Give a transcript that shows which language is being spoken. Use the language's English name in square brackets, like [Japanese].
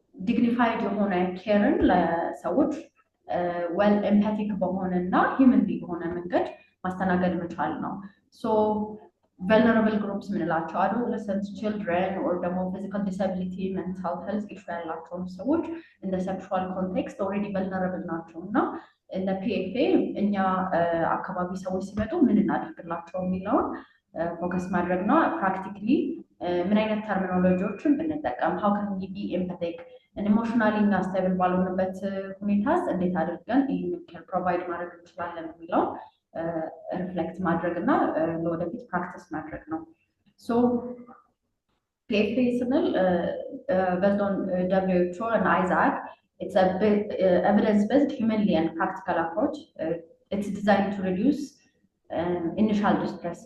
[Amharic] dignified የሆነ careን ለሰዎች [English] well empathic [Amharic] በሆነና humanly በሆነ መንገድ ማስተናገድ መቻል ነው so vulnerable groups ምንላቸው [English] adolescents children or [Amharic] ደግሞ physical disability mental health issue ያላቸው ሰዎች [English] in the sexual context [Amharic] already vulnerable ናቸውና in the PFA እኛ አካባቢ ሰዎች ሲመጡ ምን እናደርግላቸው የሚለውን ፎከስ ማድረግ ነው practically ምን አይነት ተርሚኖሎጂዎችን ብንጠቀም [English] how can we be empathic and emotionally [Amharic] እና stable ባልሆንበት ሁኔታስ እንዴት አድርገን ይህንን ኬር ፕሮቫይድ ማድረግ እንችላለን የሚለው ሪፍሌክት ማድረግ እና ለወደፊት ፕራክቲስ ማድረግ ነው። ሶ PFA ስንል [English] based on WHO and ISAC, it's a evidence-based, humanly and practical approach. It's designed to reduce initial distress.